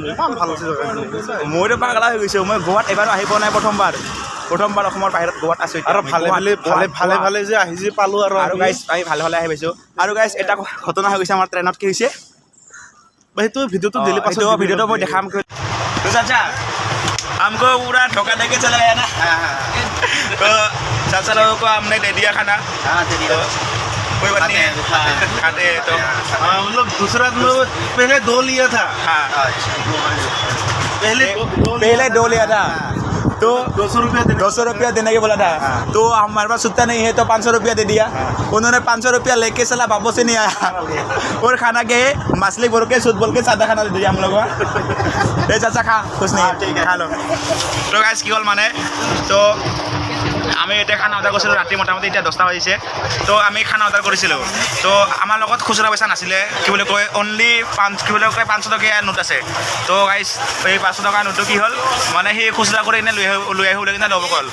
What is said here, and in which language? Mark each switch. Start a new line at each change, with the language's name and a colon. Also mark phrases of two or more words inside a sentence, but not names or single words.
Assamese: ইমান ভাল আছে জেগাখিনি। মইতো পাগলা হৈ গৈছোঁ। মই গোৱাত এবাৰো আহি পোৱা নাই, প্ৰথমবাৰ অসমৰ বাহিৰত গোৱাত আছোঁ। আৰু ভালে যে আহি যে পালোঁ আৰু গাইজ আমি ভালে আহি পাইছোঁ। আৰু গাইজ এটা ঘটনা হৈ গৈছে আমাৰ ট্ৰেইনত। কি হৈছে সেইটো ভিডিঅ'টো দিলে পাছত ভিডিঅ'টো মই দেখাম।
Hindi: तो चाचा हमको पूरा धोखा देके चला गया ना। तो चाचा लोगों को हमने दे दिया खाना। तो कोई बात नहीं है, खाते हैं। तो हम लोग दूसरा पहले 2 लिया था। हाँ पहले 2 लिया था, तो 200 रुपया देने के बोला था। तो हमारे पास उतना नहीं है, तो 500 रुपया दे दिया। उन्होंने 500 रुपया लेके चला, वापस से नहीं आया। और खाना के मछली बोल के सूद बोल के सादा खाना दे दिया हम लोग को। चाचा खा, कुछ नहीं, ठीक है खा लो। तो गाइस
Assamese: কি হ'ল মানে, তো আমি এতিয়া খানা অৰ্ডাৰ কৰিছিলোঁ ৰাতি, মোটামুটি এতিয়া 10টা বাজিছে। তো আমি খানা অৰ্ডাৰ কৰিছিলোঁ। তো আমাৰ লগত খুচুৰা পইচা নাছিলে, কি বুলি কয় অনলি 500 টকীয়া নোট আছে। তো গাইজ এই 500 টকাৰ নোটটো কি হ'ল মানে সি খুচুৰা কৰি কিনে লৈ আহি কিনে ল'ব গ'ল।